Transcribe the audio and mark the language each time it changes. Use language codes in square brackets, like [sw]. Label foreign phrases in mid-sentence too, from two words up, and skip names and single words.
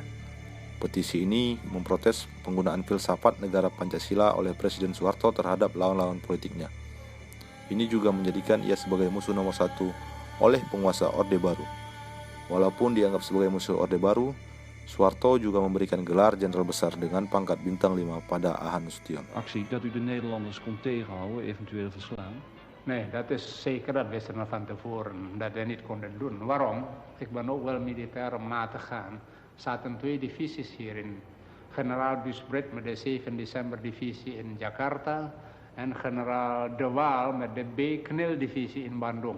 [id] Petisi ini memprotes penggunaan filsafat negara Pancasila oleh Presiden Soeharto terhadap lawan-lawan politiknya. Ini juga menjadikan ia sebagai musuh nomor satu oleh penguasa Orde Baru. Walaupun dianggap sebagai musuh Orde Baru, Soeharto juga memberikan gelar Jenderal Besar dengan pangkat bintang 5 pada A.H. Nasution. [nl] Actie dat u de Nederlanders kon tegenhouden, eventueel verslaan? Nee, dat is zeker, dat wisten we van tevoren, dat we niet konden doen. Waarom? Ik ben ook wel militair om na te gaan. Er zaten 2 divisies hierin. Generaal Busbret met de 7 december divisie in Jakarta en generaal De Waal met de B-Knil divisie in Bandung.